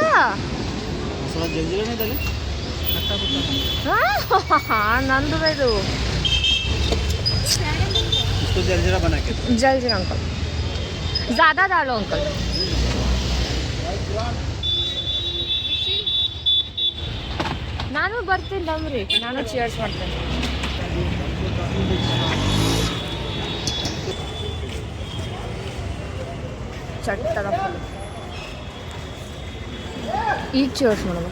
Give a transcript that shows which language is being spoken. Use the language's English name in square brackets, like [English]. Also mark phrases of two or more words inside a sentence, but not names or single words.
[Kannada] ಮಸಾಲ ಜಲ್ಜಿರನೇ ಇದಲ್ಲ ನಂದು ಇದು [Hindi] इसको जलजीरा बना के जल्जीरा अंकल ज़्यादा डालो अंकल. [Kannada] ನಾನು ಬರ್ತೀನಿ ನಮ್ರಿ, ನಾನು ಚಿಯರ್ಸ್ ಮಾಡ್ತೇನೆ. ಚಟ್ಟದ ಈಗ ಚಿಯರ್ಸ್ ಮಾಡೋದು.